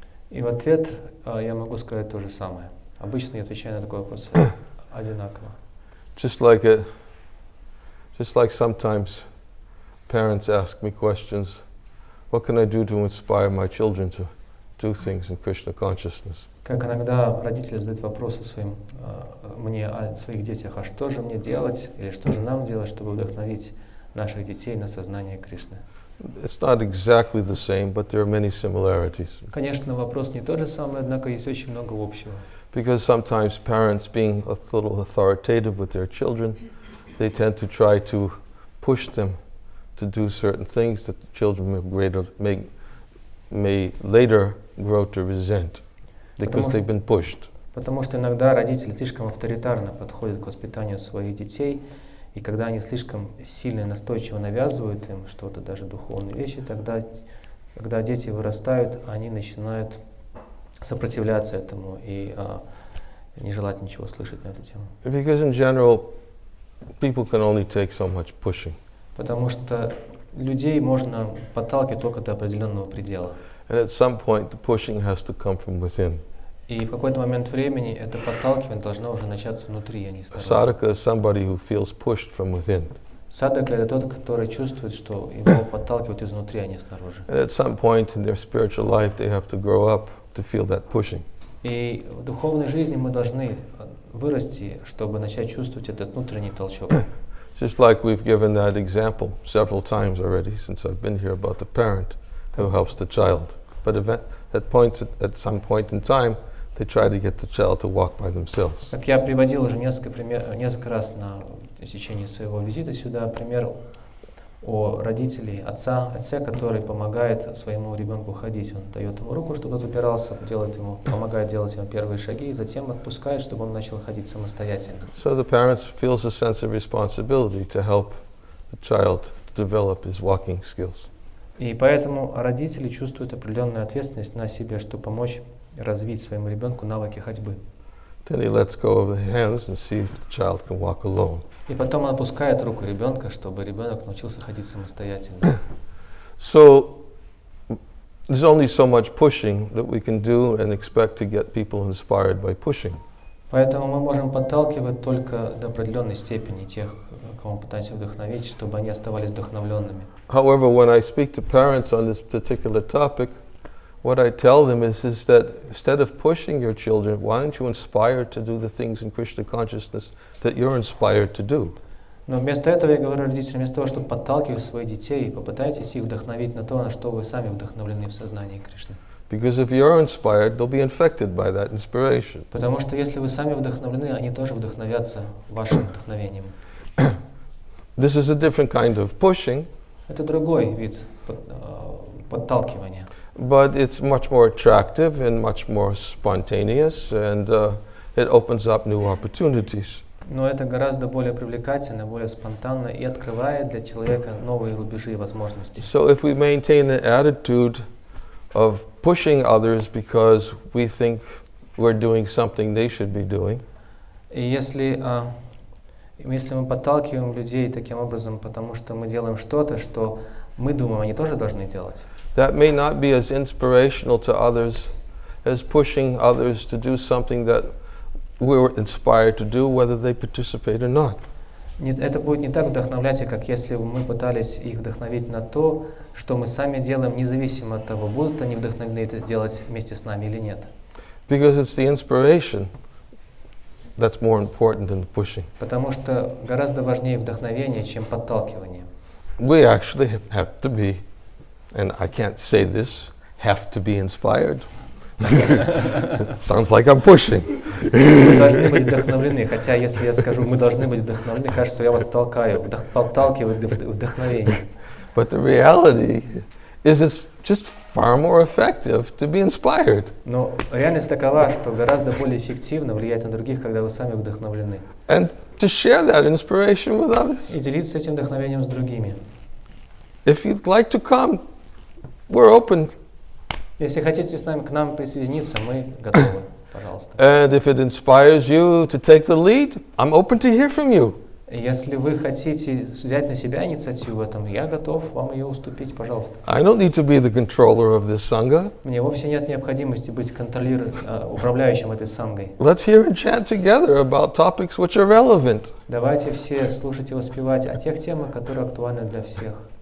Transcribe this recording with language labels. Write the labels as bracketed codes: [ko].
[ru] И в ответ я могу сказать то же самое. Обычно я отвечаю на такой вопрос одинаково. [en] Just like sometimes parents ask me questions, what can I do to inspire my children to do things in Krishna consciousness? [ru] Как иногда родители задают вопросы мне о своих детях, а что же мне делать или что же нам делать, чтобы вдохновить наших детей на сознание Кришны? [en] It's not exactly the same, but there are many similarities. [ru] Конечно, вопрос не тот же самый, однако есть очень много общего. [en] Because sometimes parents, being a little authoritative with their children, they tend to try to push them to do certain things that the children may later grow to resent, because they've been pushed. [ru] Потому что иногда родители слишком авторитарно подходят к воспитанию своих детей, и когда они слишком сильно и настойчиво навязывают им что-то, даже духовные вещи, тогда, когда дети вырастают, они начинают сопротивляться этому и не желать ничего слышать на эту тему. [en] Because in general, people can only take so much pushing. [ru] Потому что людей можно подталкивать только до определенного предела. [en] And at some point, the pushing has to come from within. [ru] И в какой-то момент времени это подталкивание должно уже начаться внутри, а не снаружи. [en] Sadhaka is somebody who feels pushed from within. [ru] Садака — это тот, который чувствует, что его подталкивают изнутри, а не снаружи. [en] And at some point in their spiritual life, they have to grow up to feel that pushing. [ru] И в духовной жизни мы должны вырасти, чтобы начать чувствовать этот внутренний толчок. [en] Just like we've given that example several times already since I've been here about the parent who helps the child. But at some point in time, they try to get the child to walk by themselves. [ru] Как я приводил уже несколько раз в течение своего визита сюда пример о родителе, отце, который помогает своему ребенку ходить. Он дает ему руку, чтобы тот упирался, помогает делать ему первые шаги, и затем отпускает, чтобы он начал ходить самостоятельно. [en] So the parent feels a sense of responsibility to help the child develop his walking skills. [ru] И поэтому родители чувствуют определенную ответственность на себе, чтобы помочь развить своему ребенку навыки ходьбы. [en] Then he lets go of the hands and see if the child can walk alone. [ru] И потом он опускает руку ребенка, чтобы ребенок научился ходить самостоятельно. [en] So there's only so much pushing that we can do and expect to get people inspired by pushing. [ru] Поэтому мы можем подталкивать только до определенной степени тех, кого мы пытаемся вдохновить, чтобы они оставались вдохновленными. [en] However, when I speak to parents on this particular topic, what I tell them is that instead of pushing your children, why don't you inspire to do the things in Krishna consciousness that you're inspired to do? [ru] Но вместо этого я говорю родителям, вместо того, чтобы подталкивать своих детей, попытайтесь их вдохновить на то, на что вы сами вдохновлены в сознании Кришны. [en] Because if you're inspired, they'll be infected by that inspiration. [ru] Потому что если вы сами вдохновлены, они тоже вдохновятся вашим вдохновением. [en] This is a different kind of pushing. [ru] Это другой вид подталкивания. [en] But it's much more attractive and much more spontaneous, and it opens up new opportunities. [ru] Но это гораздо более привлекательно, более спонтанно и открывает для человека новые рубежи и возможности. [en] So if we maintain an attitude of pushing others because we think we're doing something they should be doing, [ru] И если мы подталкиваем людей таким образом, потому что мы делаем что-то, что мы думаем, они тоже должны делать, [en] that may not be as inspirational to others as pushing others to do something that we were inspired to do, whether they participate or not. [ru] Это будет не так вдохновлять, как если бы мы пытались их вдохновить на то, что мы сами делаем, независимо от того, будут они вдохновлены это делать вместе с нами или нет. [en] Because it's the inspiration that's more important than the pushing. [ru] Потому что гораздо важнее вдохновение, чем подталкивание. [en] We actually have to be, and I can't say this, have to be inspired. It sounds like I'm pushing. [ru] Мы должны быть вдохновлены, хотя если я скажу, мы должны быть вдохновлены, кажется, что я вас подталкиваю к вдохновению. [en] But the reality is it's just far more effective to be inspired. [ru] Но реальность такова, что гораздо более эффективно влиять на других, когда вы сами вдохновлены. [en] And to share that inspiration with others. [ru] И делиться этим вдохновением с другими. [en] If you'd like to come, we're open. [ru] Если хотите с нами к нам присоединиться, мы готовы, пожалуйста. [en] And if it inspires you to take the lead, I'm open to hear from you. [ru] Если вы хотите взять на себя инициативу в этом, я готов вам ее уступить, пожалуйста. [en] I don't need to be the controller of this sangha. [ru] Мне вовсе нет необходимости быть управляющим этой сангой. [en] Let's hear and chant together about topics which are relevant. [ru] Давайте все слушать и воспевать о тех темах, которые актуальны для всех.